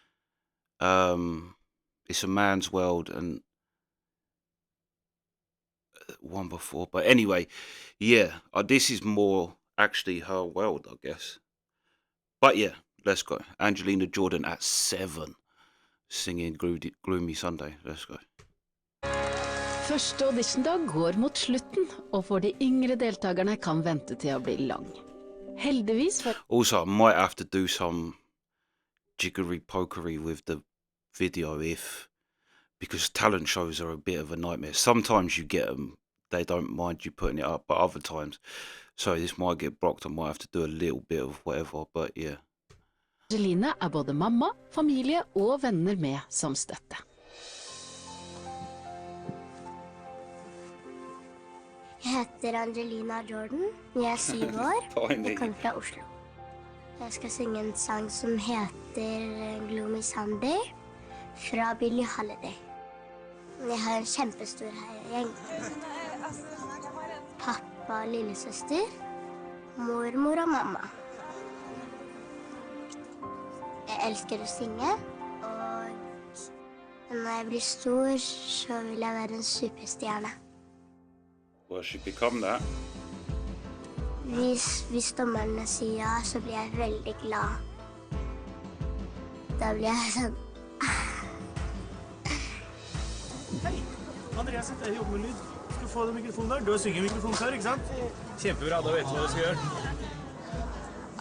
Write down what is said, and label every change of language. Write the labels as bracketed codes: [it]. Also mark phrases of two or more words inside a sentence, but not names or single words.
[en] It's a Man's World and one before, but anyway, yeah, this is more actually her world, I guess. But yeah, let's go. Angelina Jordan at 7, singing Gloomy Sunday. Let's go. [no] Første auditiondag går mot slutten, og for de yngre deltakerne kan vente til å bli lang. Heldigvis for... [en] Also, I might have to do some jiggery pokery with the video because talent shows are a bit of a nightmare. Sometimes you get them, they don't mind you putting it up, but other times, sorry, this might get blocked. I might have to do a little bit of whatever, but yeah. [no] Angelina er både mamma, familie og venner med som støtte. Jeg heter Angelina Jordan, jeg er 7 år, jeg kommer fra Oslo. Jeg skal synge en sang som heter Gloomy Sunday fra Billie Holiday. Jeg har en kjempestor gjeng. Pappa og lillesøster, mormor og mamma. Jeg elsker å synge, og når jeg blir stor, så vil jeg være en superstjerne. [en] Well, she become that. [no] Hvis dommerne sier ja, så blir jeg veldig glad. Da blir jeg sånn... Hei, Andreas heter jeg, jobber med lyd. Skal du få den mikrofonen der? Du har synget mikrofon før, ikke sant? Kjempebra, da vet du hva du skal gjøre.